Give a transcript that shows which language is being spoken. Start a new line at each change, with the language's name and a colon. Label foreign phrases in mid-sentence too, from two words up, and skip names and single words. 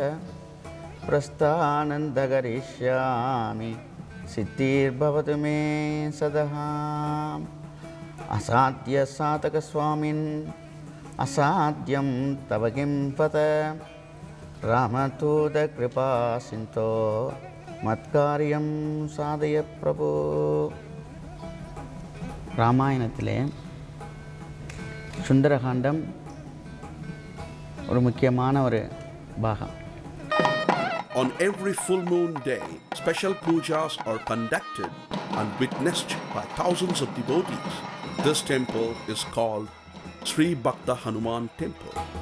Sanskrit: प्रस्थानङ्करिष्यामि सिद्धिर् भवतु मे सदाहम् असाध्य साधक स्वामिन् असाध्यं तवकिं वद रामदूत कृपा सिन्धो मत्कार्यं साधय प्रभो.
Tamil: ராமாயணத்திலே சுந்தரகாண்டம் ஒரு முக்கியமான ஒரு பாகம்.
English: On every full moon day, special pujas are conducted and witnessed by thousands of devotees. This temple is called Sri Bhakta Hanuman Temple.